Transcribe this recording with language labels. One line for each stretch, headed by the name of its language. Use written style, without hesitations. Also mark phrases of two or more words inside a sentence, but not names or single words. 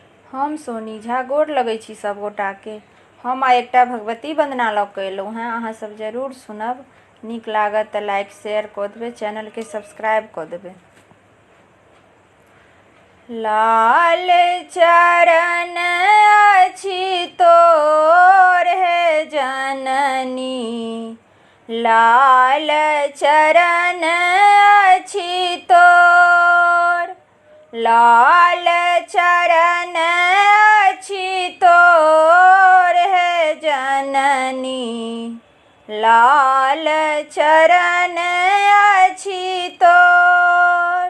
Maithili: हम सोनी झा गोर लगै छी सब गोटाके। हम आइ एकटा भगवती वंदना लऽ कऽ एलहुँ हेँ। अहाँ सब जरूर सुनब। नीक लागत तऽ
English: like share
Maithili: कऽ देबै, चैनलके सब्सक्राइब कऽ देबै। लाल चरण अछि तोर हे जननी, लाल चरण अछि तोर, लाल चरण अछि तोर हे जननी, लाल चरण अछि तोर।